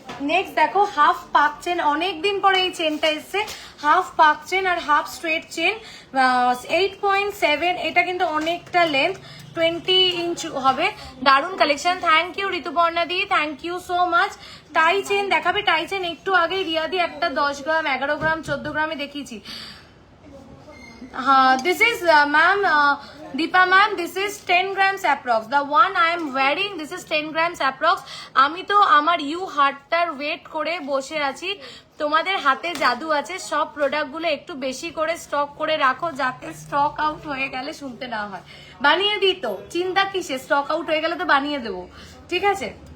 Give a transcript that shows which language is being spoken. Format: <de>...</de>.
<bn>Next দেখো half পাক chain, অনেকদিন পরে এই চেনটা এসছে, হাফ পাক চেন আর হাফ স্ট্রেট চেন, 8.7, এটা কিন্তু অনেকটা লেন্থ, 20 ইঞ্চ হবে। দারুণ collection. Thank you Rituparna the, thank you so much. Tie chain দেখাবে, টাই চেন একটু আগে রিয়াদি একটা 10 গ্রাম 11 গ্রাম 14 গ্রামে দেখিয়েছি।</bn> <en>This is ma'am, Deepa ma'am, this is 10 grams approx. The one I am wearing, this is 10 grams approx.</en> <bn>আমি তো আমার ইউ হার্টটার ওয়েট করে বসে আছি, তোমাদের হাতে জাদু আছে। সব প্রোডাক্টগুলো একটু বেশি করে স্টক করে রাখো যাতে স্টক আউট হয়ে গেলে শুনতে না হয়। বানিয়ে দিই তো, চিন্তা কিসে, স্টক আউট হয়ে গেলে তো বানিয়ে দেবো, ঠিক আছে।</bn>